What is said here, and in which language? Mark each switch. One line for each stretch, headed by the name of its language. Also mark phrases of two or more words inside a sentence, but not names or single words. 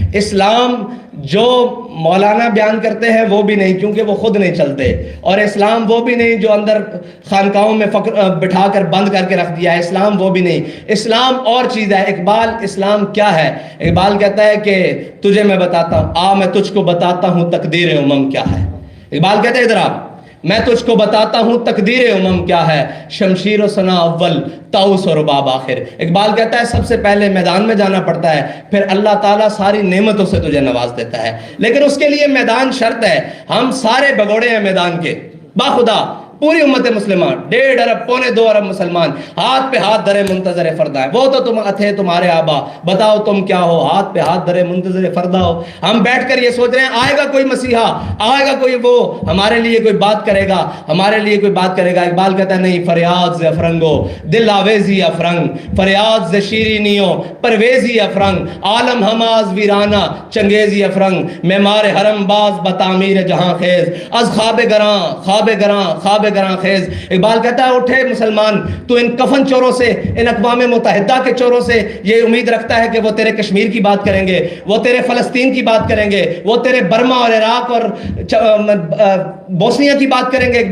Urdu: اسلام جو مولانا بیان کرتے ہیں وہ بھی نہیں، کیونکہ وہ خود نہیں چلتے، اور اسلام وہ بھی نہیں جو اندر خانقاہوں میں بٹھا کر بند کر کے رکھ دیا ہے، اسلام وہ بھی نہیں، اسلام اور چیز ہے۔ اقبال اسلام کیا ہے؟ اقبال کہتا ہے کہ تجھے میں بتاتا ہوں، آ میں تجھ کو بتاتا ہوں تقدیر امم کیا ہے۔ اقبال کہتے ہیں ادھر آپ، میں تجھ کو بتاتا ہوں تقدیر امم کیا ہے، شمشیر و ثنا اول طاؤس و رباب آخر۔ اقبال کہتا ہے سب سے پہلے میدان میں جانا پڑتا ہے، پھر اللہ تعالیٰ ساری نعمتوں سے تجھے نواز دیتا ہے، لیکن اس کے لیے میدان شرط ہے۔ ہم سارے بگوڑے ہیں میدان کے، باخدا پوری امت مسلمہ 1.5 ارب 2.25 ارب مسلمان ہاتھ پہ ہاتھ دھرے منتظر فردہ ہے۔ وہ تو تم تھے تمہارے آبا، بتاؤ تم کیا ہو، ہاتھ پہ ہاتھ دھرے منتظر فردہ ہو۔ ہم بیٹھ کر یہ سوچ رہے ہیں آئے گا کوئی مسیحا، آئے گا کوئی وہ ہمارے لیے کوئی بات کرے گا، ہمارے لیے کوئی بات کرے گا۔ اقبال کہتا ہے نہیں،
Persian: فریاد ز افرنگو دل آویزی افرنگ، فریاد ز شیرینیوں پرویزی افرنگ، عالم ہماز ویرانہ چنگیزی افرنگ، معمار حرم باز بتعمیر جہاں خیز، از خواب گراں خواب گراں خواب گراں خیز۔
Urdu: اقبال کہتا ہے اٹھے مسلمان، تو ان کفن چوروں سے، ان اقوام متحدہ کے چوروں سے یہ امید رکھتا ہے کہ وہ تیرے کشمیر کی بات کریں گے، وہ تیرے فلسطین کی بات کریں گے، وہ تیرے برما اور عراق اور بوسنیا کی بات کریں گے۔